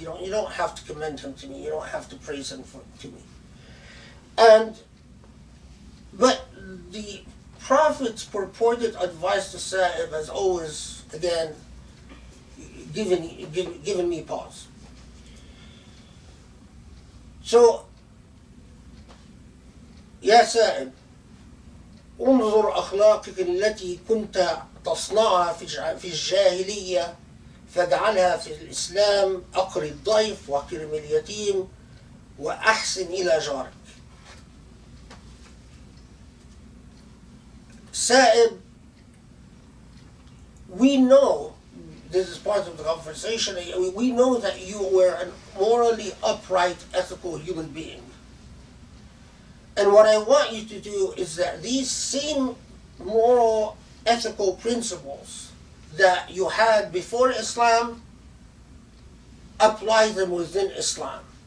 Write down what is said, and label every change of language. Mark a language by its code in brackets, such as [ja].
[en] You don't have to commend him to me. You don't have to praise him to me. But the Prophet's purported advice to Sa'ib has always, again, given me pause. [ar] So, يا سائب انظر أخلاقك التي كنت تصنعها في الجاهلية فاجعلها في الإسلام، أقر الضيف وكرم اليتيم وأحسن إلى جارك. [en] Sa'ib, we know, this is part of the conversation, we know that you were a morally upright, ethical human being. And what I want you to do is that these same moral, ethical principles that you had before Islam, apply them within Islam.